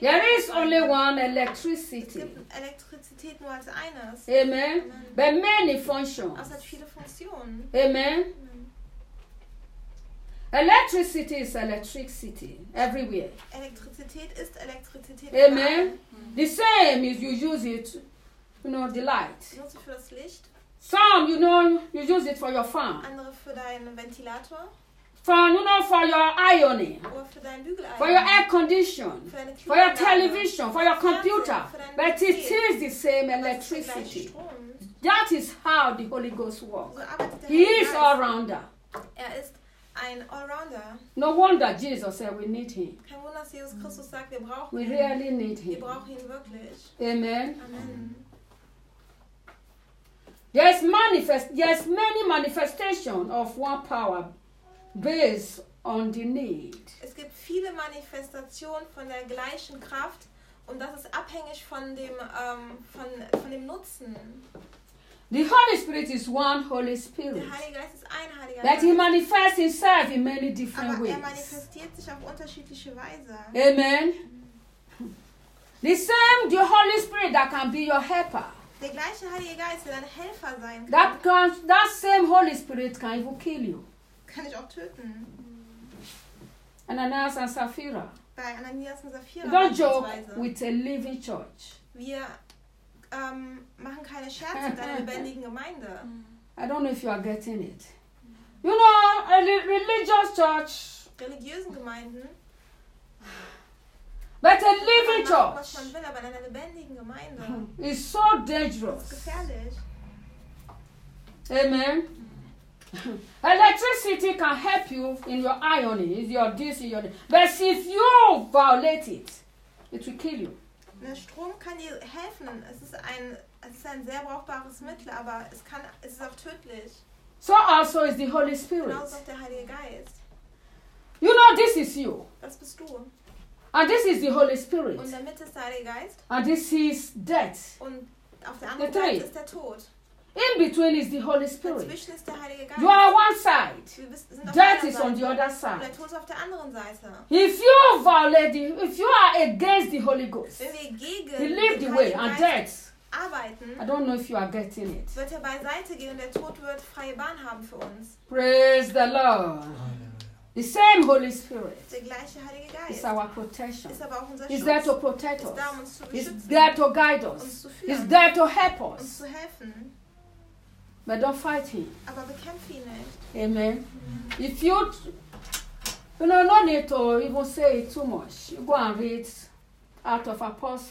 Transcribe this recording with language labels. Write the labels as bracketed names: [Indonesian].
[English] There is only one electricity. [German] Es gibt Elektrizität nur als eines. [English] Amen. Amen. But many functions. [German] Es hat viele Funktionen. [English] Amen. Electricity is electricity everywhere. [German] Elektrizität ist Elektrizität. [English] Amen. Mm-hmm. The same is you use it, you know, the light. [German] Nutze für das Licht. [English] Some, you know, you use it for your fan. [German] Andere für deinen Ventilator. [English] Fan, you know, for your ironing. [German] Oder für dein Bügeleisen. [English] For your air condition. [German] Für deine Klimaanlage. [English] For your television. For your computer. [German] Für dein [English] PC. But it is the same electricity. That is how the Holy Ghost works. [German] So arbeitet der [English] He [German] Heilige [English] is all rounder. [German] Er ist ein Allrounder. [English] No wonder Jesus said we need him. [German] Kein Wunder, dass Jesus Christus sagt, wir brauchen [English] we [German] ihn. [English] We really need him. [German] Wir brauchen ihn wirklich. [English] Amen. Amen. There's many manifestations of one power based on the need. [German] Es gibt viele Manifestationen von der gleichen Kraft und das ist abhängig von dem Nutzen. [English] The Holy Spirit is one Holy Spirit. [German] Der Heilige Geist ist ein Heiliger Geist. [English] That he manifests himself in many different [German] Aber [English] ways. [German] Er manifestiert sich auf unterschiedliche Weise. [English] Amen. The same the Holy Spirit that can be your helper. [German] Der gleiche Heilige Geist, der dein Helfer sein kann. [English] That can, that same Holy Spirit can even kill you. [German] Kann dich auch töten. [English] Ananias and Sapphira. [German] Bei Ananias und Sapphira. [English] Don't joke with a living church. [German] Wir machen keine Scherze mit einer lebendigen Gemeinde. [English] I don't know if you are getting it. You know, a religious church. [German] Religiösen Gemeinden. [English] But a living church. [German] Was man will, aber eine lebendigen Gemeinde. [English] Is so dangerous. [German] Ist gefährlich. [English] Amen. Electricity can help you in your ironing, in your this, in your that. But if you violate it, it will kill you. [German] Der Strom kann dir helfen. Es ist ein sehr brauchbares Mittel, aber es ist auch tödlich. [English] So also is the Holy Spirit. [German] Genau so ist der Heilige Geist. [English] You know, this is you. [German] Das bist du. [English] And this is the Holy Spirit. [German] Und der Mitte ist der Heilige Geist. [English] And this is death. [German] Und auf der anderen Seite ist der Tod. [English] In between is the Holy Spirit. [German] Dazwischen ist der Heilige Geist. [English] You are one side. Death is on the other side. [German] Der Tod ist auf der anderen Seite. [English] If you are against the Holy Ghost, he leave the way and death. [German] Arbeiten, [English] I don't know if you are getting it. [German] Wird er beiseite gehen und der Tod wird freie Bahn haben für uns. [English] Praise the Lord. The same Holy Spirit. [German] Der gleiche Heilige Geist. [English] It's our protection. [German] Ist aber auch unser [English] Schutz. He's there to protect us. [German] Ist da, um uns zu beschützen. [English] He's there to guide us. [German] Uns zu führen. [English] He's there to help us. [German] Uns zu helfen. [English] But don't fight him. [German] Aber bekämpfe ihn nicht. [English] Amen. Mm-hmm. If you, you know, no need to even say it too much. Go and read Act of Apostles.